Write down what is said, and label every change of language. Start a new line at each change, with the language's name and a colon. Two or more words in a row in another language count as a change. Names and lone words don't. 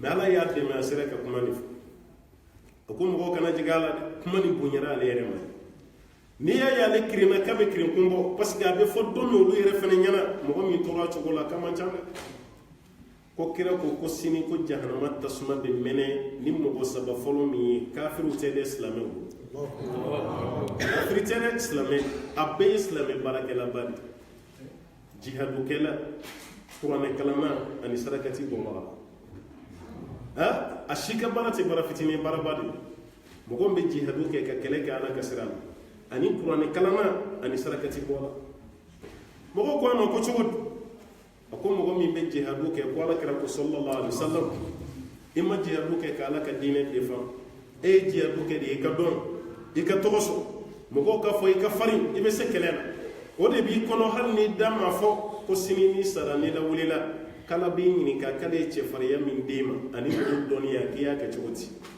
Bambara: mais ala y'a dɛmɛ a sera ka kuma de fɔ a ko mɔgɔw kana jigin a la dɛ kuma nin bonyara ale yɛrɛ ma n'i y'a ye ale kirinna k'a bɛ kirin kun bɔ
French: parce que
Bambara: a bɛ fɔ don min olu yɛrɛ fɛnɛ ɲɛna mɔgɔ min tora a cogo la k'a man ca dɛ ko kira ko sini ko jahanama tasuma bɛ mɛnɛ ni mɔgɔ saba fɔlɔ min ye kafiriw tɛ dɛ silamɛw kafiri tɛ dɛ silamɛ a bɛɛ ye silamɛ baarakɛlaba de jihadukɛla kuranɛkalama ani sarakati bɔbaga a si ka baara tɛ baara fitinin baaraba de mɔgɔ min bɛ jihadu kɛ ka kɛlɛ kɛ ala ka sira la ani kuranɛkalama ani sarakati bɔla mɔgɔ ko a ma ko cogo di a ko mɔgɔ min bɛ jihadu kɛ ko ala kɛra ko
Arabic: صلى الله عليه وسلم
Bambara: i ma jihadu kɛ ka ala ka diinɛ defan e ye jihadu kɛ de i ka dɔn i ka tɔgɔ sɔrɔ mɔgɔw ka fɔ i ka farin i bɛ se kɛlɛ la o de b'i kɔnɔ hali ni da ma fɔ ko sini ni sara ni lawulila kala b'i ɲininka k'ale ye cɛfarinya min d'e ma ani mɔgɔ dɔnniya k'i y'a kɛ cogo di